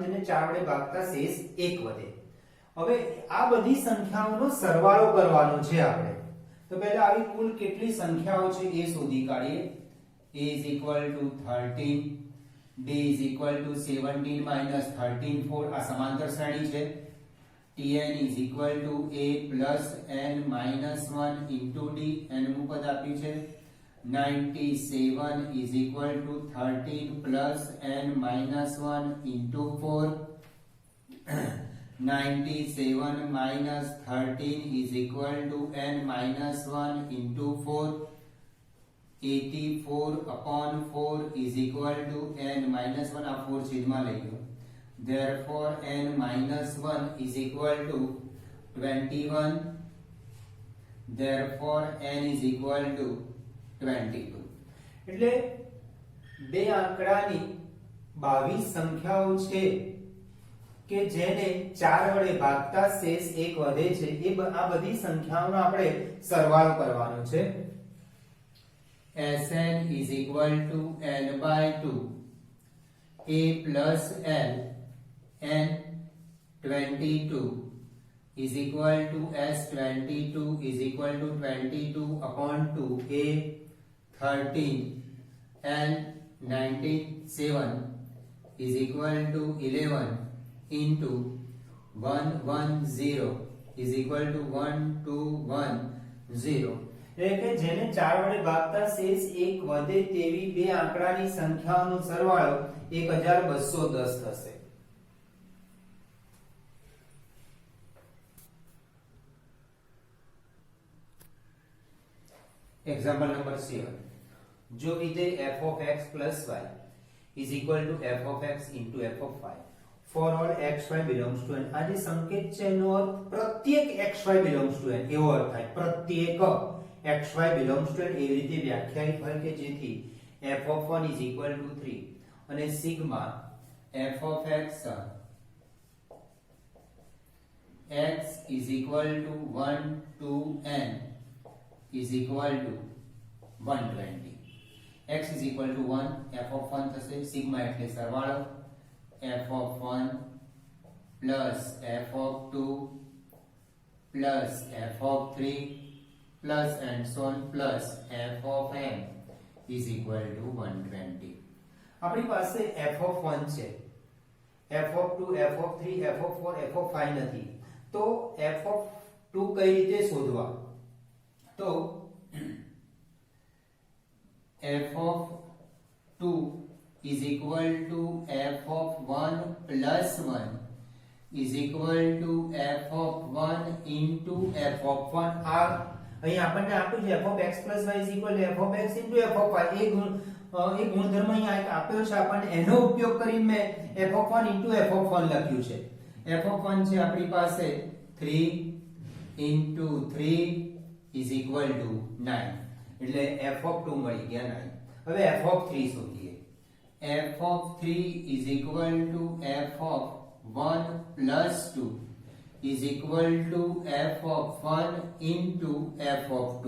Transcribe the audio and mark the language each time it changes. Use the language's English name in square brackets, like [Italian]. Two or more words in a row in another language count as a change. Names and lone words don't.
[Gujarati] જેને 4 વડે ભાગતા શેષ 1 વધે હવે આ બધી સંખ્યાઓનો સરવાળો કરવાનો છે આપણે તો પહેલા આવી કુલ કેટલી સંખ્યાઓ છે એ શોધી કાઢીએ a = 13 b = 17 - 13 4 આ સમાંતર શ્રેણી છે tn = a + n - 1 * d n નું પદ આપ્યું છે [English] 97 = 13 plus n minus 1 into 4 97 minus 13 is equal to n minus 1 into 4 84 upon 4 is equal to n minus 1 [Gujarati] આ 4 છેદમાં લઈ લો [English] therefore n minus 1 is equal to 21 therefore n is equal to 22 [Gujarati] એટલે બે આંકડાની 22 સંખ્યાઓ છે કે જેને 4 વડે ભાગતા શેષ 1 વધે છે એ આ બધી સંખ્યાઓનો આપણે સરવાળો કરવાનો છે [English] Sn is equal to n by 2 a plus l n 22 is equal to S22 is equal to 22 upon 2 a 13 and 97 is equal to 11 into 110 is equal to 1210 [Gujarati] એટલે કે જેને 4 વડે ભાગતા શેષ 1 વધે તેવી બે આંકડાની સંખ્યાઓનો સરવાળો 1210 થશે [English] example number 7 [Gujarati] જો વિધેય [English] f of x plus y is equal to f of x into f of y for all x y belongs to n [Gujarati] આ જે સંકેત છે એનો અર્થ પ્રત્યેક [English] x y belongs to n [Gujarati] એવો અર્થ થાય પ્રત્યેક [English] x y belongs to n [Gujarati] એવી રીતે વ્યાખ્યાયિત હોય કે જેથી [English] f of 1 is equal to 3 [Gujarati] અને સિગ્મા [English] f of x x is equal to 1 to n is equal to 120 x is equal to 1 f of 1 [Gujarati] થશે સિગ્મા એટલે સરવાળો [English] f of 1 plus f of 2 plus f of 3 plus and so on plus f of n is equal to 120 [Gujarati] આપણી પાસે [English] f of 1 છે f of 2 f of 3 f of 4 f of 5 [Gujarati] નથી તો [English] f of 2 [Gujarati] કઈ રીતે શોધવા? તો [English] f of 2 is equal to f of 1 plus 1 is equal to f of 1 into f of 1. [Gujarati] આ અહીં આપણને આપ્યું છે [English] f of x plus y is equal to f of x into f of y. [Gujarati] એ ગુણધર્મ અહીં આપ્યો છે આપણને, એનો ઉપયોગ કરીને મેં [English] f of 1 into f of 1 [Gujarati] લખ્યું છે. [English] f of 1 [Gujarati] છે આપણી પાસે [English] 3 into 3 is equal to 9 [Gujarati] એટલે [English] f of 2 [Gujarati] મળી ગયા 9. હવે [English] f of 3 [Gujarati] શોધીએ. [English] f of 3 is equal to f of 1 plus 2 is equal to f of 1 into f of 2.